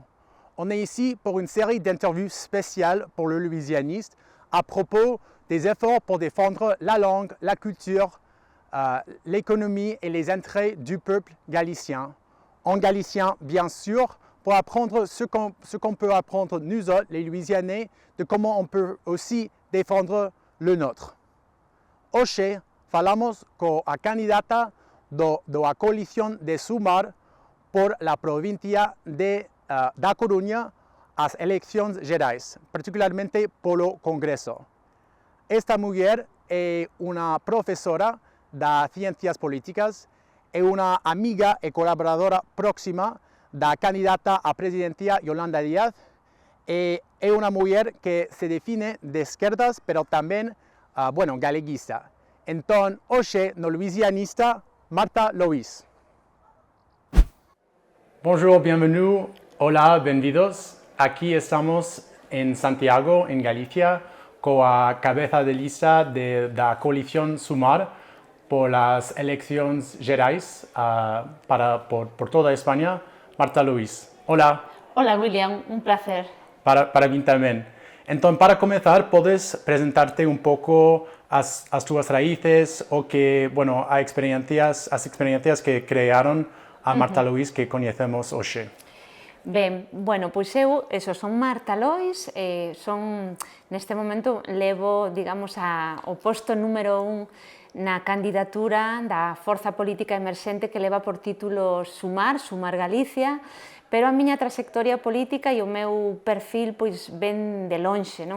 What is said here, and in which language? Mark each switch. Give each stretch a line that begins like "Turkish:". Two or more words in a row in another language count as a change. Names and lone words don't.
French: On est ici pour une série d'interviews spéciales pour le louisianiste à propos des efforts pour défendre la langue, la culture, l'économie et les intérêts du peuple galicien. En galicien, bien sûr, pour apprendre ce qu'on peut apprendre nous autres, les Louisianais, de comment on peut aussi défendre le nôtre.
Galician: Hoxe falamos coa candidata da coalición de Sumar por la provincia da Coruña
Portuguese: às eleições gerais,
Galician: particularmente polo Congreso.
Portuguese: Esta mulher é uma professora das Ciências Políticas, é uma amiga e colaboradora próxima da candidata à presidência Yolanda Díaz, e é uma mulher que se define de esquerdas, pero também, galeguista. Então, hoje, no Louisianista, Marta Lois.
French: Bonjour, bienvenue,
Spanish: hola, bienvenidos. Aquí estamos en Santiago, en Galicia, con la cabeza de lista de la coalición Sumar por las elecciones gerais por toda España, Marta Lois. Hola. Hola, William, un placer. Para mí también. Entonces, para comenzar, ¿puedes presentarte un poco as tus raíces o que, as experiencias que crearon a Marta Lois
Galician: que conhecemos hoxe? Ben, pois eu, son Marta Lois, neste momento levo, digamos, o posto número 1 na candidatura da forza política emerxente que leva por título Sumar Galicia, pero a miña trayectoria política e o meu perfil pois ven de lonxe, non?